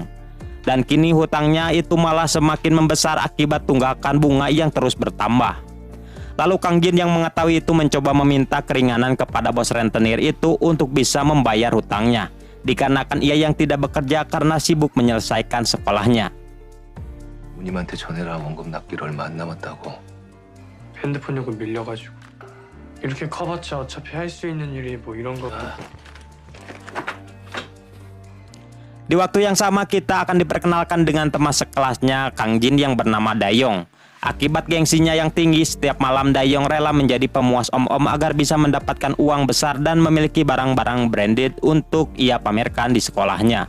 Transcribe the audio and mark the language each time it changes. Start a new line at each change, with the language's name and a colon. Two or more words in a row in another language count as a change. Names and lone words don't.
Indonesian: Dan kini hutangnya itu malah semakin membesar akibat tunggakan bunga yang terus bertambah. Lalu Kang Jin yang mengetahui itu mencoba meminta keringanan kepada bos rentenir itu untuk bisa membayar hutangnya. Dikarenakan ia yang tidak bekerja karena sibuk menyelesaikan sekolahnya.
Korean: 누님한테 전해라. 원금 납기로 얼마 안 남았다고. 핸드폰 요금 밀려가지고 이렇게 커봤자 어차피 할 수 있는 일이 뭐 이런 거.
Indonesian: Di waktu yang sama kita akan diperkenalkan dengan teman sekelasnya Kang Jin yang bernama Dayong. Akibat gengsinya yang tinggi, setiap malam Dayong rela menjadi pemuas om-om agar bisa mendapatkan uang besar dan memiliki barang-barang branded untuk ia pamerkan di sekolahnya.